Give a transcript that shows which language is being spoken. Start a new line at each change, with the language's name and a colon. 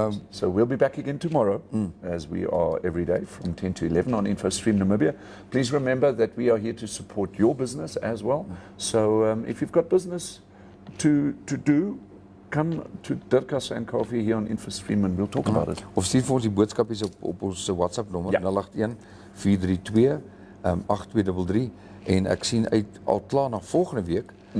English: So we'll be back again tomorrow, as we are every day from 10 to 11 on Infostream Namibia. Please remember that we are here to support your business as well. So if you've got business to do, come to Dirkas and Kaufeee here on Infostream and we'll talk about it.
Afrikaans: Of stuur vir ons die boodskapies op ons WhatsApp nommer Ja. 081 432 8233 en ek sien uit al klaar na volgende week.